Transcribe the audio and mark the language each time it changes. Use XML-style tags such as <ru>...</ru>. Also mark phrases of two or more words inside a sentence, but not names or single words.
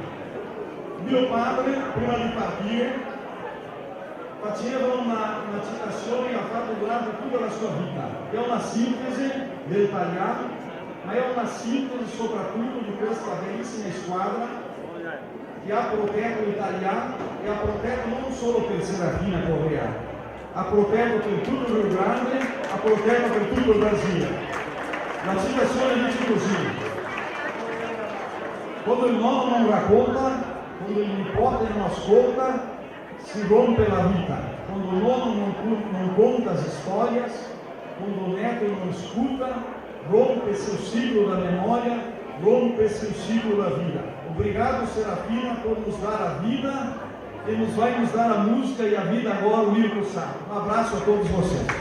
<it>Mio padre, prima di partire, faceva una citazione che ha fatto durante tutta la sua vita, che è una sintesi dell'italiano, ma è una sintesi soprattutto di questa bellissima squadra che ha protetto l'italiano e ha protetto non solo per Serafina Correa, ha protetto per tutto il Rio Grande, ha protetto per tutto il Brasile. La citazione dice così: quando il nonno non racconta, quando il nipote non ascolta, si rompe la vita. Quando il nonno non conta</it> <pt>as histórias, quando o neto não escuta, rompe-se o ciclo da memória, rompe-se o ciclo da vida. Obrigado, Serafina, por nos dar a vida e vai nos dar a música e a vida agora, o Mirko Sacco. Um abraço a todos vocês.</pt>